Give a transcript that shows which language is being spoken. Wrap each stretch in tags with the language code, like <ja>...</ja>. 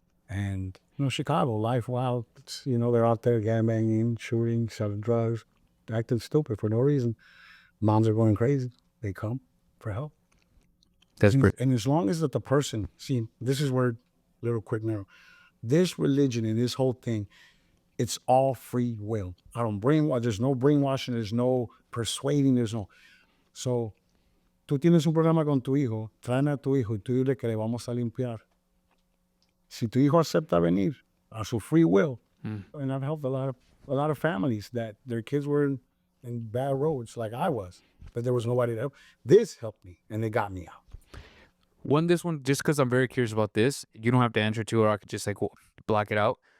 <en>And, you know, Chicago, life wild. You know, they're out there gangbanging, shooting, selling drugs, acting stupid for no reason. Moms are going crazy. They come for help. That's great. And as long as that the person, see, this is where, little quick narrow, this religion and this whole thing, it's all free will. I don't brainwash. There's no brainwashing. There's no persuading. There's no.</en> <es>So, tú tienes un programa con tu hijo, traen a tu hijo y tú dile que le vamos a limpiar. Si tu hijo acepta venir a su</es> <en>free will, and I've helped a lot of families that their kids were in bad roads like I was, but there was nobody to help. This helped me, and they got me out. This one, just because I'm very curious about this, you don't have to answer to it, or I could just like block it out.</en>